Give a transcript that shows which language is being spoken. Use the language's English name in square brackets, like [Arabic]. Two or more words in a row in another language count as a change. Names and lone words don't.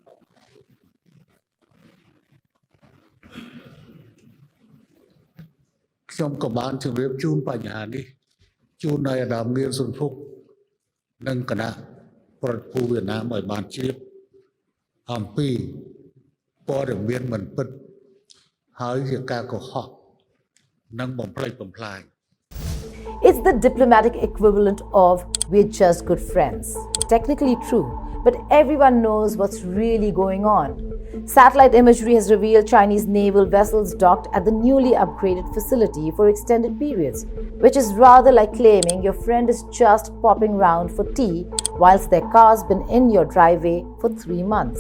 [Khmer] បញ្ហានេះជូនដល់អាដាមមានសុនភុកនិងគណៈប្រតិភូវៀតណាមឲ្យបានជ្រាបអំពីព័ត៌មានមិនពិតហើយជាការកុហកនិងបំផ្លិចបំផ្លាញ [English] It's the diplomatic equivalent of "we're just good friends." Technically true, but everyone knows what's really going on. Satellite imagery has revealed Chinese naval vessels docked at the newly upgraded facility for extended periods, which is rather like claiming your friend is just popping round for tea whilst their car's been in your driveway for 3 months.